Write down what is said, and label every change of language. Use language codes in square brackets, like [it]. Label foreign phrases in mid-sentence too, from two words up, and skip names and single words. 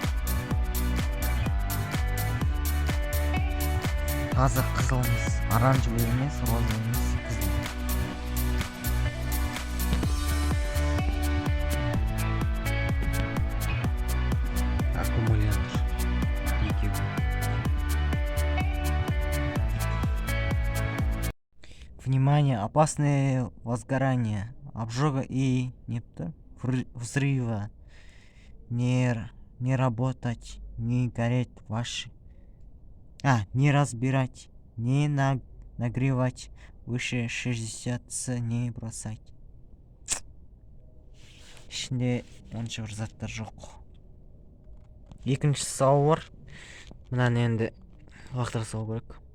[kk] Таза қызыл мыс. Оранжевый емес, розовый емес, қызыл. Аккумулятор. Екеуі. [ru] Внимание, опасное возгорание, обжога и взрыва. Не работать, не гореть ваши. Не разбирать, не нагревать, выше 60 не бросать. [kk] Ішінде онша бір заттар жоқ. Екінші сау бар. Мынаны енді лақтыра салу керек.